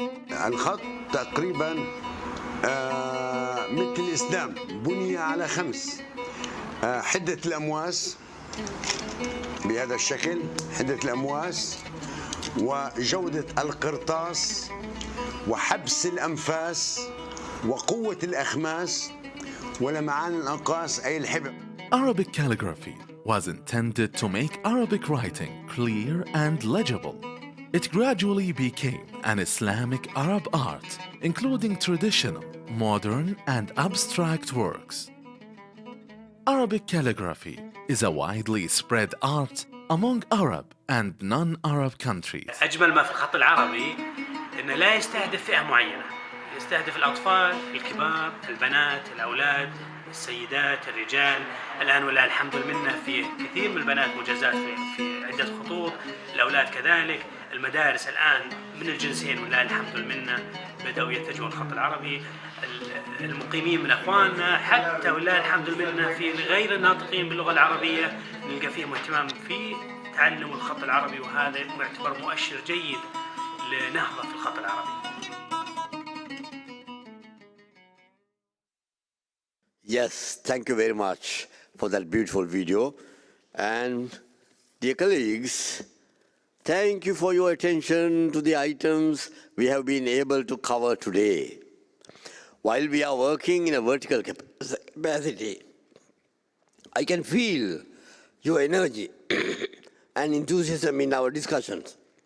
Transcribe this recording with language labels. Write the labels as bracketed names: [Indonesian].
[Arabic] الخط تقريبا مثل الإسلام بني على 5 حدة الأمواس بهذا الشكل، حدة الأمواس وجودة القرطاس وحبس الأنفاس وقوة الأخماس ولمعان الأنقاس أي الحبر. [English] Arabic calligraphy was intended to make Arabic writing clear and legible. It gradually became an Islamic Arab art, including traditional, modern, and abstract works. Arabic calligraphy is a widely spread art among Arab and non-Arab countries. [Arabic] أجمل ما في الخط العربي إنه لا يستهدف فئة معينة، يستهدف الأطفال، الكبار، البنات، الأولاد، السيدات، الرجال. الآن ولله الحمد والمنة في كثير من البنات مجازات في عدة خطوط، الأولاد كذلك. المدارس الآن من الجنسين ولله الحمد والمنة بدأوا يتجهوا الخط العربي. المقيمين من أخواننا حتى ولله الحمد والمنة في غير الناطقين باللغة العربية نلقى فيهم اهتمام في تعلم الخط العربي، وهذا يعتبر مؤشر جيد لنهضة في الخط العربي. [English] Yes, thank you very much for that beautiful video. And dear colleagues, thank you for your attention to the items we have been able to cover today. While we are working in a vertical capacity, I can feel your energy and enthusiasm in our discussions.